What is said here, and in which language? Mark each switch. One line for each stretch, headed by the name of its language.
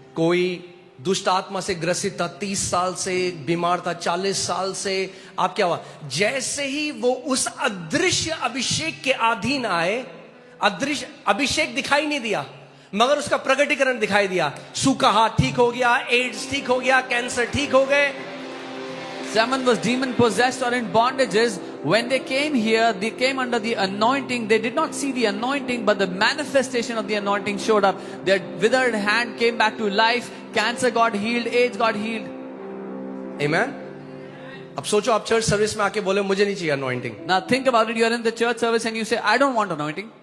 Hindi: कोई दुष्ट आत्मा से ग्रसित था, 30 साल से बीमार था, 40 साल से। आप क्या हुआ, जैसे ही वो उस अदृश्य अभिषेक के अधीन आए, अदृश्य अभिषेक दिखाई नहीं दिया मगर उसका प्रगटीकरण दिखाई दिया। सूखा हाथ ठीक हो गया, एड्स ठीक हो गया, कैंसर ठीक हो गए।
English: Someone was demon possessed or in bondages. When they came here, they came under the anointing. They did not see the anointing, but the manifestation of the anointing showed up. Their withered hand came back to life. Cancer got healed. AIDS got healed. Amen.
Hindi: अब सोचो, आप church service में आके बोले मुझे नहीं चाहिए anointing,
English: Now think about it. You're in the church service and you say, I don't want anointing.